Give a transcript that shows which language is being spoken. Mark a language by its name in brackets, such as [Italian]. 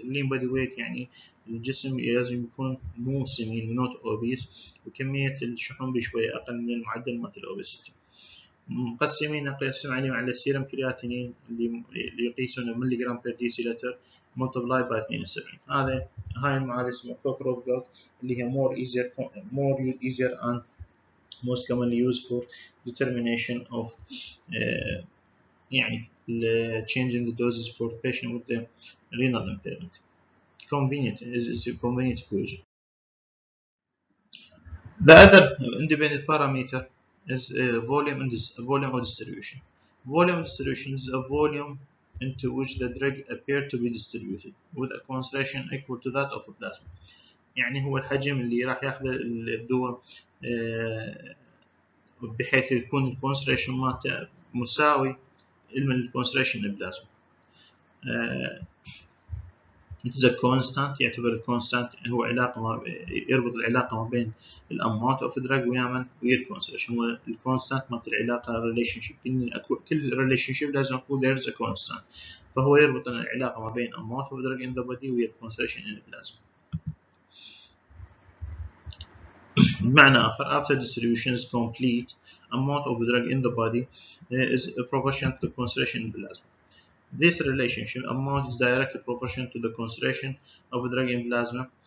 [Arabic] اللين بادي ويت يعني الجسم لازم يكون مو سمين، نوت اوبيس، وكمية الشحوم بشوية أقل من المعدل مالت الأوبيسيتي. نقسم عليهم على السيرم كرياتينين اللي يقيسونه ملي جرام بير دي سي لتر [English] multiply by 72. [Arabic] هاي المعادلة اسمها كوكروف جالت اللي هي [English] more easier and most commonly used for determination of [Arabic] يعني [English] changing the doses for patient with the renal impairment. Convenient is a convenient equation. The other independent parameter is volume of distribution. Volume distribution is a volume into which the drug appear to be distributed with a concentration equal to that of a plasma. [Arabic] يعني هو الحجم اللي راح ياخذ الدواء بحيث يكون الكونسنتريشن مالته مساوي من الكونسنتريشن البلازما. [English] It is a constant. [Arabic] يعتبر constant هو علاقة يربط العلاقة ما بين الأماونت اوف دراج ويا الكونسنتريشن. هو الكونستانت مالت العلاقة ريليشن شيب. كل ريليشن شيب لازم يكون there is a constant. فهو يربط العلاقة ما بين [English] amount of drug in the body [Arabic] ويا الكونسنتريشن [English] in the plasma. [Arabic] بمعنى آخر [English] after distribution is complete, amount of drug in the body is proportional to the concentration in the plasma. This relationship amount is directly proportional to the concentration of drug in plasma.